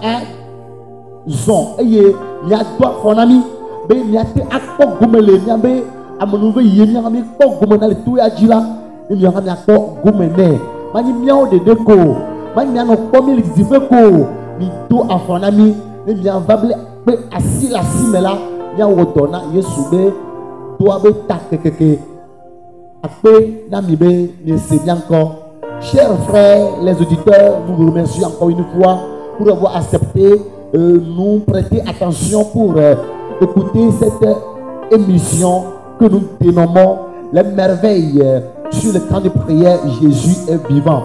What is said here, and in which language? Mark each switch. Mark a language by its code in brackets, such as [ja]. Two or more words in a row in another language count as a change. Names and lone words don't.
[ee] zɔn eye míado afɔ na mí be míate akpɔ gome le míabe amenuve yie míawo mi kpɔ gome na le to ya dzi la ne míawo hã míakpɔ gome nɛ manyi míawo ɖeɖe ko manyi míanɔ kpɔ mi le didiƒe ko mi do afɔ na mí ne míava be asi le asi me la míawɔ dɔ na Yesu be doa be ta kekeke akpe na mi be miese míaŋkɔ. [fr] Chers frères les auditeurs, nous vous remercions encore une fois pour avoir accepté nous prêter attention pour écouter cette émission que nous dénommons les merveilles sur le camp de prière Jésus est vivant.